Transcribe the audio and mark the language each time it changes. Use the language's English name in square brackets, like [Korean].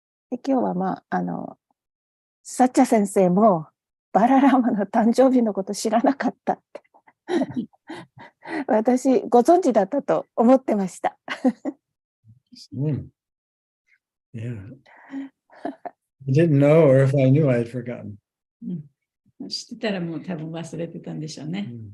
[Japanese] で、今日はサッチャ先生もバララーマの誕生日のこと知らなかったって。私、ご存知だったと思ってました。 [English] Yeah. I didn't know, or if I knew, I had forgotten. [Japanese] 知ってたらもう多分忘れてたんでしょうね。